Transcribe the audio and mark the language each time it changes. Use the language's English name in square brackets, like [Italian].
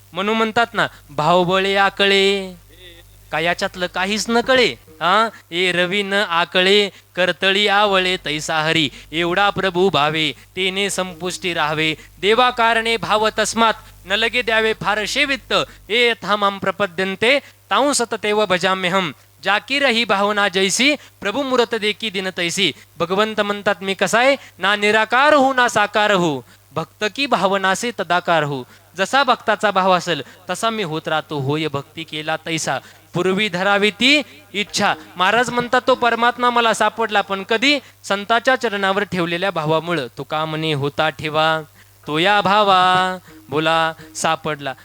[Marathi] म्हणून म्हणतात ना, भावबळे आकळे, का याच्यातलं काहीच न कळे. ए रवी न आकळे करतळी आवळे तैसा हरी. एवढा प्रभू भावे तेने संपुष्टी राहावे. देवा कारणे भाव तस्मात न लगे द्यावे फारशे वित्त. [Sanskrit] ए यथामाम प्रपद्यन्ते ताऊ सततेव भजाम्यहम. [Hindi] जाकी रही भावना जैसी प्रभू मूर्त देखी दिन तैसी. [Marathi] भगवंत म्हणतात मी कसा आहे? [Hindi] ना निराकार हो ना साकार हो, भक्त की भावना से तदाकार हो. [Marathi] जसा भक्ताचा भाव असेल तसा मी होत राहतो. होय भक्ती केला तैसा पूर्वी धरावी ती इच्छा. महाराज म्हणतात तो परमात्मा मला सापडला, पण कधी? संतांच्या चरणावर ठेवलेल्या भावामुळं. तुका म्हणे होता ठेवा तो या भावा, बोला सापडला.